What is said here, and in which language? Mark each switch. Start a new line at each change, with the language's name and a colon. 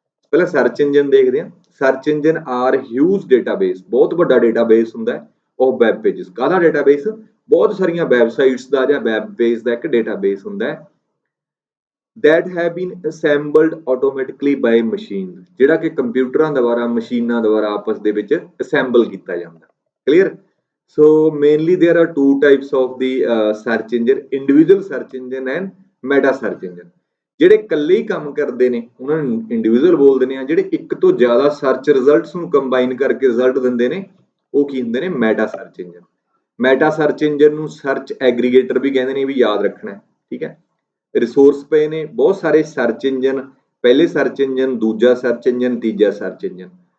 Punjabi: ਪਹਿਲਾਂ search engine ਦੇਖਦੇ ਹਾਂ।
English: search engine are huge database,
Punjabi: ਬਹੁਤ ਵੱਡਾ ਡੇਟਾਬੇਸ ਹੁੰਦਾ ਹੈ। ਉਹ ਵੈਬ ਪੇਜਸ, ਕਾਹਦਾ ਡੇਟਾਬੇਸ? ਬਹੁਤ ਸਾਰੀਆਂ ਵੈਬਸਾਈਟਸ ਦਾ ਜਾਂ ਵੈਬ ਪੇਜ ਦਾ ਇੱਕ ਡੇਟਾਬੇਸ ਹੁੰਦਾ ਹੈ।
English: that have been assembled automatically by machine,
Punjabi: ਜਿਹੜਾ ਕਿ ਕੰਪਿਊਟਰਾਂ ਦੁਆਰਾ, ਮਸ਼ੀਨਾਂ ਦੁਆਰਾ ਆਪਸ ਦੇ ਵਿੱਚ ਅਸੈਂਬਲ ਕੀਤਾ ਜਾਂਦਾ। Clear.
English: So mainly there are two types of the search engine, individual search engine and meta search engine।
Punjabi: ਜਿਹੜੇ ਇਕੱਲੇ ਹੀ ਕੰਮ ਕਰਦੇ ਨੇ ਉਹਨਾਂ ਨੂੰ ਇੰਡੀਵਿਜੂਅਲ ਬੋਲਦੇ ਨੇ, ਆ ਜਿਹੜੇ ਇੱਕ ਤੋਂ ਜ਼ਿਆਦਾ ਸਰਚ ਰਿਜ਼ਲਟਸ ਨੂੰ ਕੰਬਾਈਨ ਕਰਕੇ ਰਿਜ਼ਲਟ ਦਿੰਦੇ ਨੇ ਉਹ ਕੀ ਹੁੰਦੇ ਨੇ? Meta search engine. Meta search engine ਨੂੰ ਸਰਚ ਐਗਰੀਗੇਟਰ ਵੀ ਕਹਿੰਦੇ ਨੇ, ਵੀ ਯਾਦ ਰੱਖਣਾ, ਠੀਕ ਹੈ। ਰਿਸੋਰਸ ਪਏ ਨੇ ਬਹੁਤ ਸਾਰੇ ਸਰਚ ਇੰਜਨ, ਪਹਿਲੇ ਸਰਚ ਇੰਜਨ, ਦੂਜਾ ਸਰਚ ਇੰਜਨ, ਤੀਜਾ ਸਰਚ ਇੰਜਨ।